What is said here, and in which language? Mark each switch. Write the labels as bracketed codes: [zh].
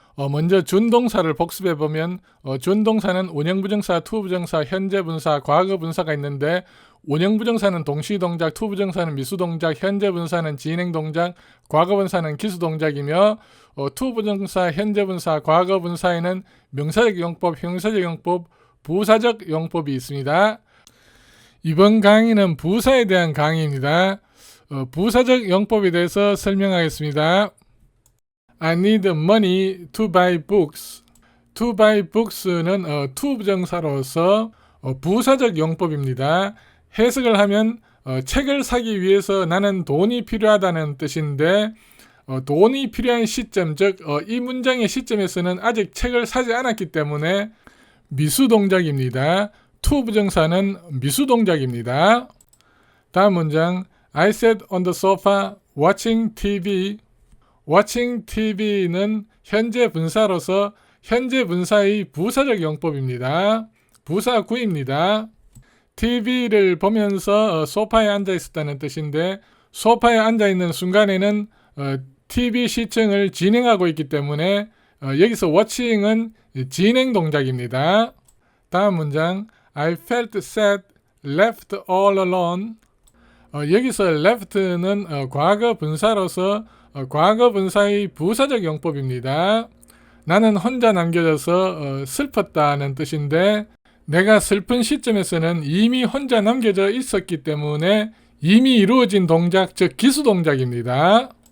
[ko] 먼저 준동사를 복습해 보면 준동사는 원형부정사, 투부정사, 현재분사, 과거분사가 있는데 원형부정사는 동시동작, 투부정사는 미수동작, 현재분사는 진행동작, 과거분사는 기수동작이며 투부정사, 현재분사, 과거분사에는 명사적 용법, 형용사적 용법, 부사적 용법이 있습니다. 이번 강의는 부사에 대한 강의입니다. 부사적 용법에 대해서 설명하겠습니다. [en] I need money to buy books. To buy books [ko] 는 to 부정사로서 부사적 용법입니다. 해석을 하면 책을 사기 위해서 나는 돈이 필요하다는 뜻인데 돈이 필요한 시점, 즉 이 문장의 시점에서는 아직 책을 사지 않았기 때문에 미수동작입니다. to 부정사는 미수동작입니다. 다음 문장 [en] I sat on the sofa watching TV. watching TV [ko] 는 현재 분사로서 현재 분사의 부사적 용법입니다. 부사구입니다. TV를 보면서 소파에 앉아 있었다는 뜻인데 소파에 앉아 있는 순간에는 TV 시청을 진행하고 있기 때문에 여기서 watching은 진행 동작입니다. 다음 문장 [en] I felt sad, left all alone. [ko] 여기서 left는 과거 분사로서 과거 분사의 부사적 용법입니다. 나는 혼자 남겨져서 슬펐다는 뜻인데 내가 슬픈 시점에서는 이미 혼자 남겨져 있었기 때문에 이미 이루어진 동작, 즉 기수동작입니다.